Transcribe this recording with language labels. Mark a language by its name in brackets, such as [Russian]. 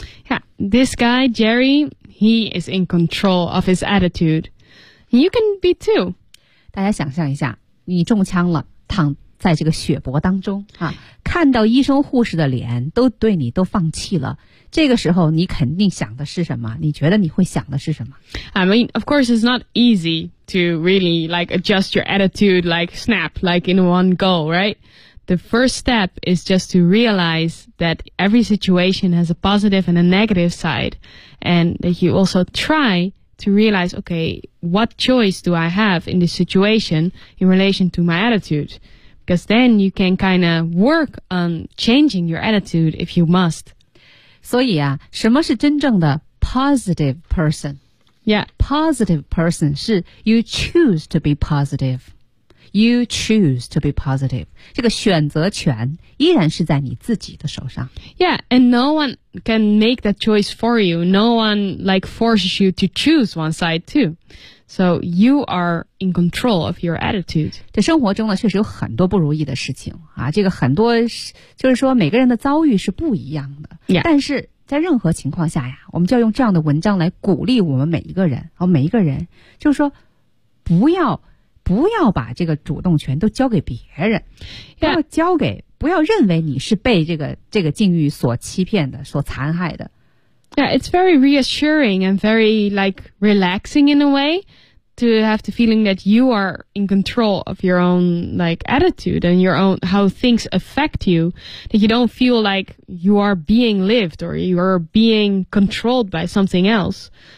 [English] Yeah, this guy, Jerry... He is in control of his attitude. You can be too. [Chinese] 大家想象一下，你中枪了，躺在这个血泊当中啊，看到医生护士的脸都对你都放弃了。这个时候，你肯定想的是什么？你觉得你会想的是什么 [English] ？I mean, of course, it's not easy to really like adjust your attitude like snap, like in one go, right? The first step is just to realize that every situation has a positive and a negative side. And that you also try to realize, okay, what choice do I have in this situation in relation to my attitude? Because then you can kind of work on changing your attitude if you must. [Chinese] 所以啊，什么是真正的 positive person? [English] Yeah. Positive person 是 you choose to be positive. You choose to be positive. [Chinese] 这个选择权依然是在你自己的手上。 [English] Yeah, and no one... can make that choice for you. No one like forces you to choose one side too. So you are in control of your attitude. [Chinese] 这生活中呢，确实有很多不如意的事情啊。这个很多就是说每个人的遭遇是不一样的。 [English] Yeah. [Chinese] 但是在任何情况下呀，我们就要用这样的文章来鼓励我们每一个人。每一个人就是说不要把这个主动权都交给别人，要交给。 [English] Yeah. [Chinese] 不要认为你是被这个境遇所欺骗的，所残害的。 [English] Yeah, it's very reassuring and very like relaxing in a way to have the feeling that you are in control of your own like attitude and your own how things affect you. That you don't feel like you are being lived or you are being controlled by something else.